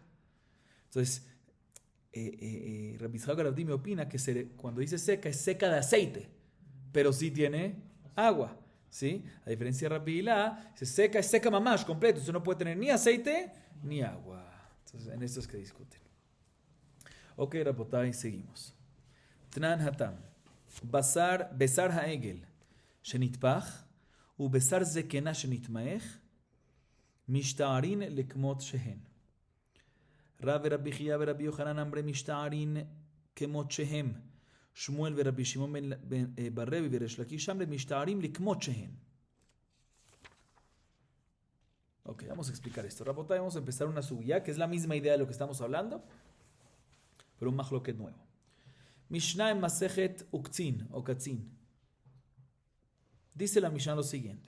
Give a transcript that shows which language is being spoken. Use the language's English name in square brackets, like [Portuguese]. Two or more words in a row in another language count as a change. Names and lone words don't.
[Spanish] Entonces, Rabbi Yitzhak Bar Abdi me opina que cuando dice seca, es seca de aceite, pero sí tiene agua, ¿sí? A diferencia de Rabbi Hila, es seca mamash, completo, usted no puede tener ni aceite ni agua. Entonces, en esto es que discuten. Ok, Rabotai, seguimos. [Hebrew] תנן התם, בשר העגל, שנתפח, ובשר זקנה שנצטמק, משתערין לכמות שהן. Rabbi Chia ורבי יוחנן אמרי משתערין כמות שהם. שמואל ורבי שמעון בר רבי וריש לקיש אמרי משתערים לכמות שהם. [Spanish] Ok, vamos a explicar esto. Rabotay, vamos a empezar una subía, que es la misma idea de lo que estamos hablando, pero un mahloket nuevo. Mishnah en Masejet Uktzin o Katzin. Dice la Mishnah lo siguiente.